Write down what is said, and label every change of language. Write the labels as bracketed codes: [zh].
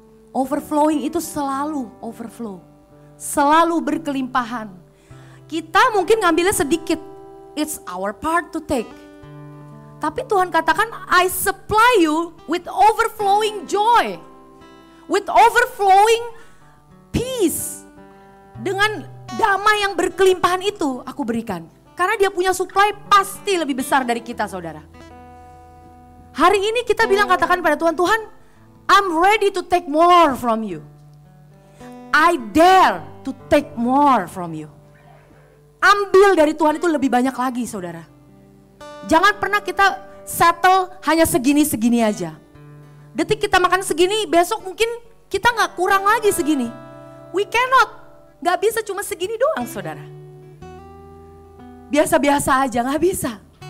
[id] Overflowing itu selalu overflow, selalu berkelimpahan. Kita mungkin ngambilnya sedikit, [en] it's our part to take. [id] Tapi Tuhan katakan, [en] I supply you with overflowing joy, with overflowing peace. [id] Dengan damai yang berkelimpahan itu aku berikan. Karena dia punya supply pasti lebih besar dari kita saudara. Hari ini kita bilang katakan pada Tuhan, Tuhan, [en] I'm ready to take more from you. I dare to take more from you. [id] Ambil dari Tuhan itu lebih banyak lagi saudara. Jangan pernah kita settle hanya segini-segini aja. Detik kita makan segini, besok mungkin kita gak kurang lagi segini. [en] We cannot, [id] gak bisa cuma segini doang saudara. Biasa-biasa aja, gak bisa.